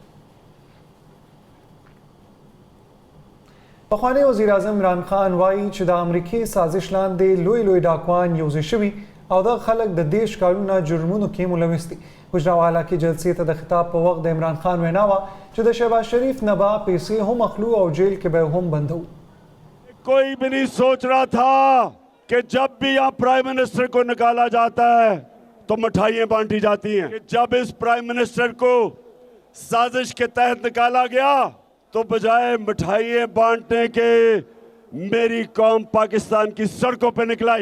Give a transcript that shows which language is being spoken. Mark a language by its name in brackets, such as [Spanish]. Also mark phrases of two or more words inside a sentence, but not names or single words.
[Pashto] پخوانی وزیر اعظم عمران خان وایي چې د امریکې سازش لاندې لوی ډاکوان یوځای شوي او دا خلک د دیش کارونه جرمونو کې ملوث دي. حجراوالا کې جلسې ته د خطاب په وخت د عمران خان وینا وه چې د شهباز شریف نه به پیسې هم اخلو او جیل کې به هم بندو. [Urdu] کوئی بھی نہیں سوچ رہا تھا کہ جب بھی یہاں [English] prime minister [Urdu] کو نکالا جاتا ہے تو مٹھائیاں بانٹی جاتی ہیں. جب اس [English] prime minister [Urdu] کو سازش کے تحت نکالا گیا تو بجائے مٹھائیاں بانٹنے کے میری قوم پاکستان کی سڑکوں پہ نکلائی.